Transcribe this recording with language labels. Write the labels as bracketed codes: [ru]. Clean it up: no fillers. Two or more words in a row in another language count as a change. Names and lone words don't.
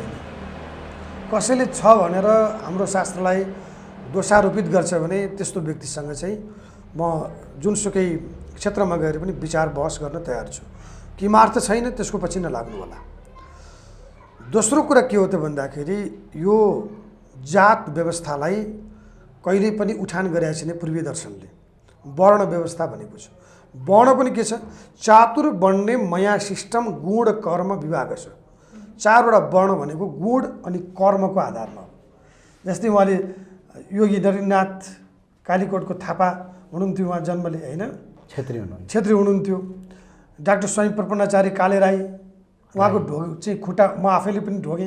[ne] कसैले छ भनेर हाम्रो शास्त्रलाई दोषारोपित गर्छ भने त्यस्तो व्यक्तिसँग चाहिँ म जुनसुकै क्षेत्रमा गएर पनि विचार बहस गर्न तयार छु। किमार्थ छैन त्यसको पछि नलाग्नु होला। दोस्रो कुरा के हो त भन्दाखेरि यो जात व्यवस्थालाई कहिल्यै पनि उठान गरेको छैन पूर्वीय दर्शनले। वर्ण व्यवस्था भनेको छ, वर्ण पनि के छ? [sa] चातुर वर्णे मया सिस्टम गुण कर्म विभाग छ। [ne] चारवटा वर्ण भनेको गुण अनि कर्मको आधारमा हो। जस्तै उहाँले योगी नरनाथ कालीकोटको थापा हुनुहुन्थ्यो, उहाँ जन्मले होइन, क्षेत्री हुनुहुन्थ्यो। डाक्टर स्वामी प्रपन्नाचार्य काले राई, उहाँको ढोग चाहिँ खुट्टा म आफैले पनि ढोगेँ।